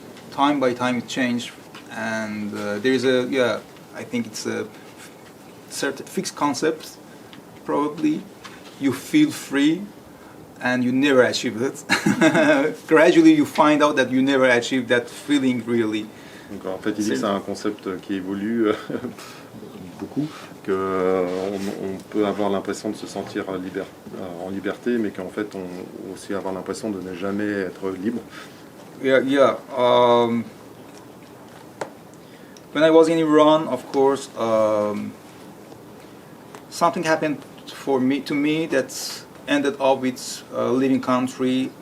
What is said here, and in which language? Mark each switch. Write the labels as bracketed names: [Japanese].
[English] Time by time it changes, and there is I think it's a certain fixed concept. Probably, you feel free, and you never achieve it. Gradually, you find out that you never achieve that feeling really. [French] Donc en fait, il dit que c'est un concept qui évolue beaucoup, qu'on peut avoir l'impression de se sentir en liberté, mais qu'en fait, on aussi avoir l'impression de ne jamais être libre. [English] Yeah. When I was in Iran, of course, something happened to me that ended up with leaving country.